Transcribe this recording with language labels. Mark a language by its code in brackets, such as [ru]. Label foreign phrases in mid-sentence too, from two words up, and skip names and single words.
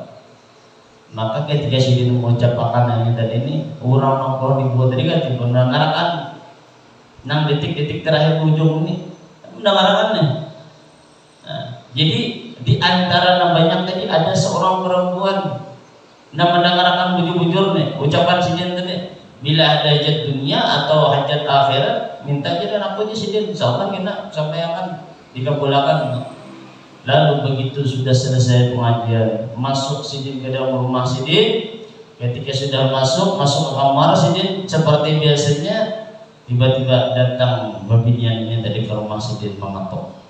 [bjn] Maka ketika sidin mengucapkan yang tadi ini, orang nongkrong dibuat tadi kan mendengarkan nang detik-detik terakhir ujung ini mendengarkannya. Nah, jadi di antara yang banyak tadi ada seorang perempuan yang mendengarkan bujur-bujur nih ucapan sidin tadi. Bila ada hajat dunia atau hajat akhirat, minta aja dan aku aja sidin, insyaallah kita sampaikan dikabulkan. Lalu begitu sudah selesai pengajian, masuk sidin ke dalam rumah sidin. Ketika sudah masuk ke kamar sidin, seperti biasanya tiba-tiba datang babinyannya tadi ke rumah sidin mengetuk.